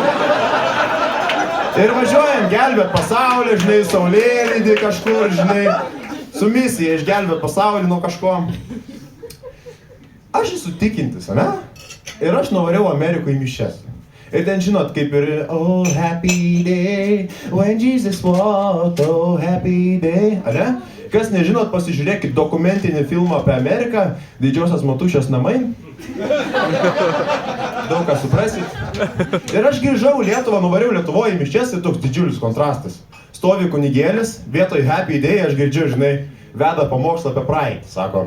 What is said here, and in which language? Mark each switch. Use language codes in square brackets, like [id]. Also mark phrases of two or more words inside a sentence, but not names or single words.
[lt] Ir važiuojam gelbėt pasaulį, žinai, saulėlydį kažkur, žinai, su misija išgelbėt pasaulį nuo kažko. Aš esu tikintis, ane? Ir aš nuvariau Amerikoje į mišias. Ir ten žinot, kaip ir, [en] oh, happy day, when Jesus walked, oh, happy day, [lt] ane? Kas nežinot, pasižiūrėkit dokumentinį filmą apie Ameriką, Didžiosios Matušės namai. Daug ką suprasit. Ir aš grįžau į Lietuvą, nuvariau Lietuvoje į miščias ir toks didžiulis kontrastas. Stovi kunigėlis, vietoj Happy Day aš girdžiu, žinai, veda pamokslą apie praeitį, sako.